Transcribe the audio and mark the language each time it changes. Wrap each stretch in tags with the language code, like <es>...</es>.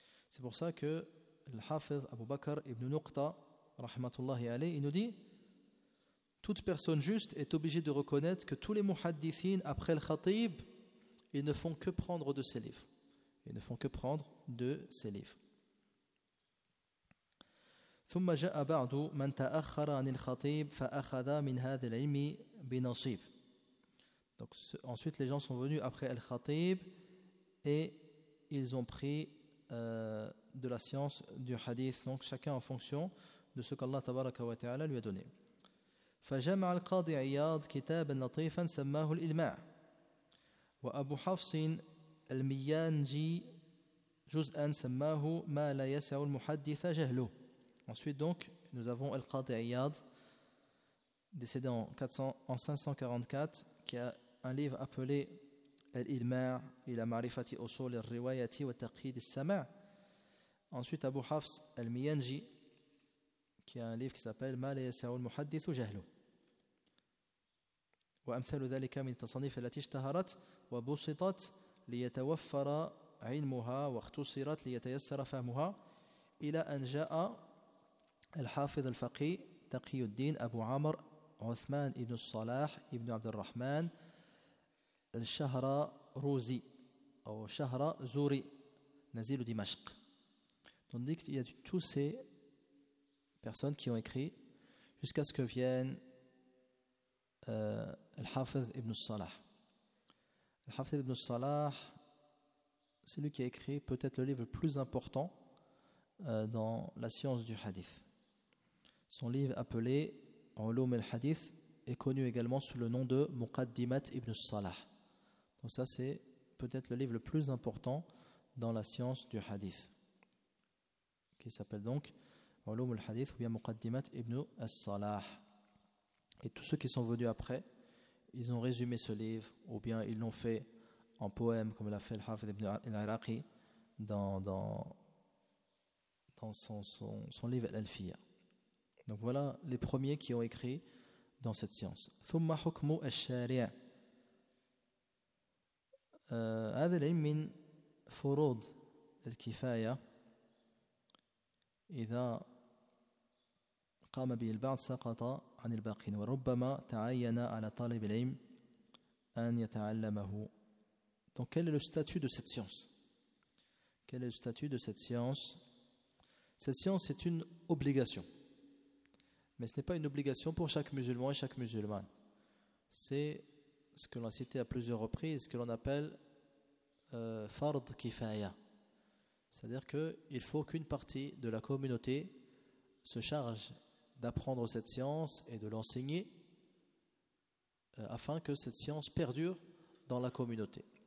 <fr>C'est pour ça que le hafiz Abu Bakr ibn Nuqta</fr> <ar>rahmatullahi alayh,</ar> <fr>il nous dit toute personne juste est obligée de reconnaître que tous les muhaddithines après le khatib, ils ne font que prendre de ses livres. Ils ne font que prendre de ses livres.</fr> <ar>ثم جاء بعض من تأخر عن الخطيب فأخذ من هذا العلم بنصيب.</ar> <fr>Donc ensuite les gens sont venus après Al-Khatib et ils ont pris de la science du hadith, donc chacun en fonction de ce qu'Allah</fr> <ar>tabaraka wa ta'ala</ar> <fr>lui a donné.</fr> <ar>فجمع القاضي عياض كتابا لطيفا سماه الإلماع وأبو حفص الميانجي جزءا سماه ما لا يسع المحدث جهله.</ar> <fr>Ensuite donc, nous avons Al-Qadi Iyad, décédé en 544, qui a un livre appelé Al-Ilma' ila ma'rifati usul al-riwayati wa taqid al-sama'. Ensuite Abu Hafs Al-Miyanji, qui a un livre qui s'appelle Ma la yasa'u al-muhaddith jahlu.</fr> <ar>Wa amthalu dhalika min tasanif allati ishtaharat wa busitat li yatawaffara 'ilmuha wa ikhtasirat li yatayassara fahmuha. إلى أن جاء الحافظ الفقيه تقي الدين أبو عمر عثمان ابن الصلاح ابن عبد الرحمن الشهر روزي أو شهر زوري نزيل دمشق.</ar> <fr>Tandis qu'il y a tous ces personnes qui ont écrit jusqu'à ce que vienne Al-Hafiz ibn Salah. Al-Hafiz ibn Salah, c'est lui qui a écrit peut-être le livre le plus important dans la science du hadith. Son livre appelé Ulum al-Hadith est connu également sous le nom de Muqaddimat ibn Salah. Donc ça, c'est peut-être le livre le plus important dans la science du hadith, qui s'appelle donc Ulum al-Hadith ou bien Muqaddimat ibn al-Salah. Et tous ceux qui sont venus après, ils ont résumé ce livre ou bien ils l'ont fait en poème comme l'a fait Al-Hafidh ibn al-Iraqi dans son livre Al-Alfiya. Donc voilà les premiers qui ont écrit dans cette science.</fr> <ar>ثم حكم الشارع هذا العلم من فروض الكفاية إذا قام به البعض سقط عن الباقين وربما تعين على طالب العلم أن يتعلمه.</ar> <fr>Donc quel est le statut de cette science? Quel est le statut de cette science? Cette science est une obligation, mais ce n'est pas une obligation pour chaque musulman et chaque musulmane. C'est ce que l'on a cité à plusieurs reprises, ce que l'on appelle fard kifaya, c'est-à-dire qu'il faut qu'une partie de la communauté se charge d'apprendre cette science et de l'enseigner afin que cette science perdure dans la communauté.</fr>